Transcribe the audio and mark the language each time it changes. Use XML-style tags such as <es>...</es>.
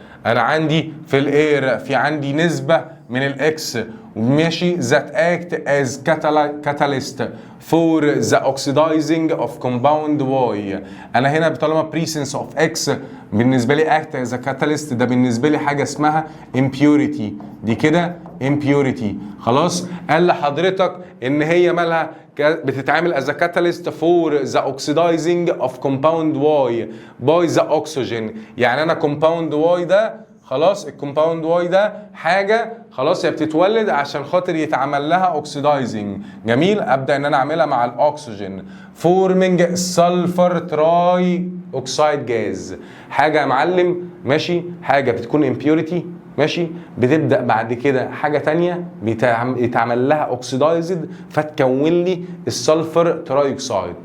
<ar>انا عندي في الاير في عندي نسبه من الاكس ماشي</ar> <en>that act as catalyst for the oxidizing of compound Y.</en> <ar>انا هنا طالما</ar> <en>presence of X</en> <ar>بالنسبه لي</ar> <en>act as a catalyst،</en> <ar>ده بالنسبه لي حاجه اسمها impurity، دي كده impurity خلاص. قال لحضرتك ان هي مالها؟ بتتعامل</ar> <en>as a catalyst for the oxidizing of compound Y by the oxygen.</en> <ar>يعني انا</ar> <en>compound Y</en> <ar>ده خلاص، الكومباوند واي ده حاجه خلاص هي بتتولد عشان خاطر يتعمل لها اوكسيدايزنج، جميل. ابدا ان انا اعملها مع الاكسجين فورمنج سلفر تراي اوكسايد جاز، حاجه يا معلم ماشي، حاجه بتكون امبيوريتي ماشي، بتبدا بعد كده حاجه تانية يتعمل لها اوكسيدايزد فتكون لي السلفر تراي اوكسايد.</ar>